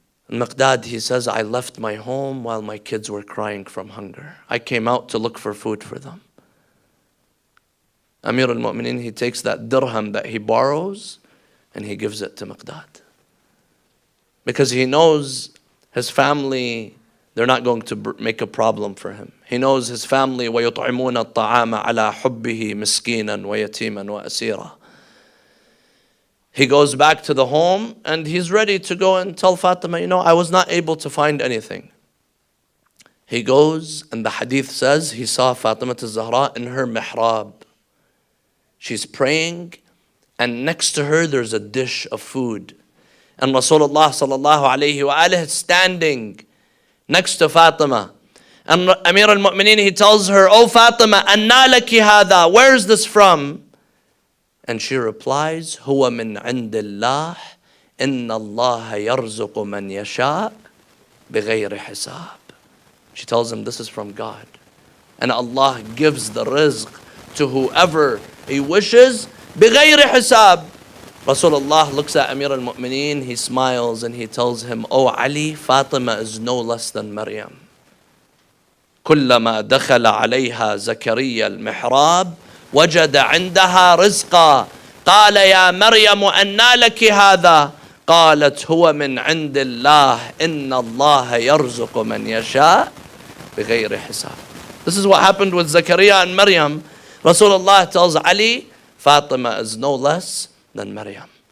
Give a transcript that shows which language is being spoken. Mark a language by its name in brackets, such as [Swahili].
[English] Al-Miqdad, he says, I left my home while my kids were crying from hunger. I came out to look for food for them. Amir al-Mu'mineen, he takes that dirham that he borrows and he gives it to Miqdad. Because he knows his family, they're not going to make a problem for him. He knows his family, [Arabic] وَيُطْعِمُونَ الطَّعَامَ عَلَى حُبِّهِ مِسْكِينًا وَيَتِيمًا وَأَسِيرًا. [English] He goes back to the home and he's ready to go and tell Fatima, I was not able to find anything. He goes and the hadith says he saw Fatima al-Zahra in her mihrab. She's praying and next to her there's a dish of food. And Rasulullah sallallahu alayhi wa alihi is standing next to Fatima. And Amir al-Mu'mineen, he tells her, oh Fatima, [Arabic] anna laki hadha, [English] where is this from? And she replies, [Arabic] هو من عند الله إن الله يرزق من يشاء بغير حساب. [English] She tells him this is from God. And Allah gives the rizq to whoever He wishes [Arabic] بغير حساب. [English] Rasulullah looks at Amir al-Mu'mineen, he smiles and he tells him, oh Ali, Fatima is no less than Maryam. [Arabic] كلما دخل عليها زكريا المحراب وجد عندها رزقا قال يا مريم أنى لك هذا قالت هو من عند الله إن الله يرزق من يشاء بغير حساب. [English] This is what happened with Zakaria and Maryam. Rasulullah tells Ali, Fatima is no less than Maryam.